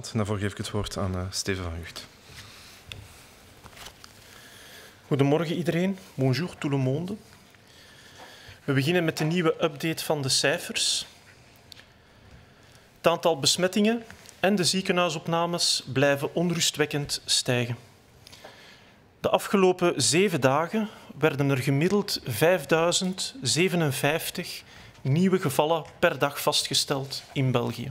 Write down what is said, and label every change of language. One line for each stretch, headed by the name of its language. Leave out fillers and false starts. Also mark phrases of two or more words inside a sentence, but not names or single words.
Dutch: En daarvoor geef ik het woord aan Steven van Gucht. Goedemorgen iedereen,
French: bonjour tout le monde.
Dutch: We beginnen met de nieuwe update van de cijfers. Het aantal besmettingen en de ziekenhuisopnames blijven onrustwekkend stijgen. De afgelopen 7 dagen werden er gemiddeld 5057 nieuwe gevallen per dag vastgesteld in België.